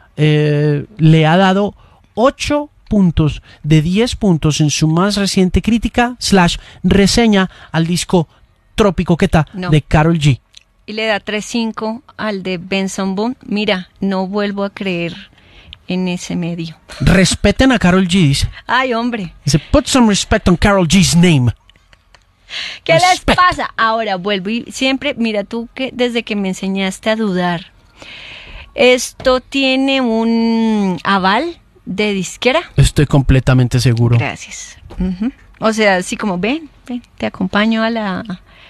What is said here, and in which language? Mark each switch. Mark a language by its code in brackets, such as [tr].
[es] Le ha dado 8 puntos de 10 puntos en su más reciente crítica / reseña al disco Trópico Queta de Karol G. Y le da 3.5 al de Benson Boone. Mira, no vuelvo a creer en ese medio. Respeten a Karol G, dice. Ay, hombre. Dice, [en] put some respect on Karol G's name. [es] ¿Qué les pasa? Ahora vuelvo y siempre, mira tú, que desde que me enseñaste a dudar, ¿esto tiene un aval de disquera? Estoy completamente seguro. Gracias. Uh-huh. O sea, así como, ven, te acompaño a la...